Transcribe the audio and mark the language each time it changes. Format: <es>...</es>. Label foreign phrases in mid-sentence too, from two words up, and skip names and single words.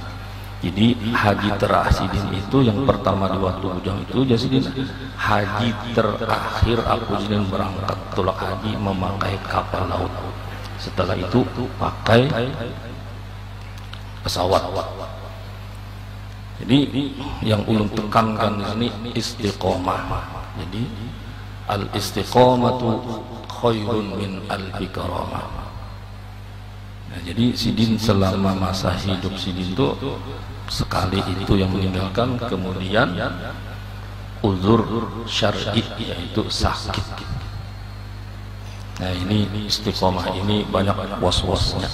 <id>Jadi haji terakhir Sidin itu, yang pertama di waktu bujang itu jadi Sidin, haji terakhir aku Sidin berangkat tolak haji memakai kapal laut. Setelah itu pakai pesawat. Jadi yang ulun tekankan di sini istiqomah.</id> <ar>Jadi الاستقامة خير من ألف كرامة.</ar> <id>Nah, jadi Sidin selama masa hidup Sidin itu sekali itu yang meninggalkan, kemudian uzur syar'i yaitu sakit. Nah, ini istiqomah ini banyak was-wasnya.</id>